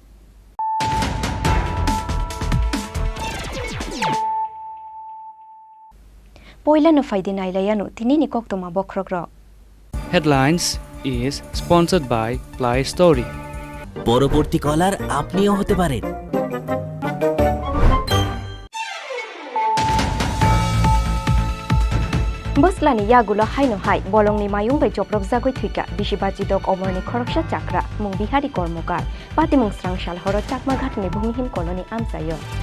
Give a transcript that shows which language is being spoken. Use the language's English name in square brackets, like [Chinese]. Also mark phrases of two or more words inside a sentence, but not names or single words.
[Kok Borok] पयला न फाइदि नाइलायानु तिनिनि कक्तमा बख्रग्र [English] Headlines is sponsored by Play Story. [Bangla] পরবর্তী কলার আপনিও হতে পারেন। [Kok Borok] बसलानि यागुलो हाइनो हाइ बलंनि मायुं बै चप्रक जागै थुइका बिसिबाजिदक अमरनि खरकसा चाक्रा मुं बिहारी कर्मकार पातिमुं स्रांसाल हर चाकमा घाटनि भूमिहीन कलनि आमसायो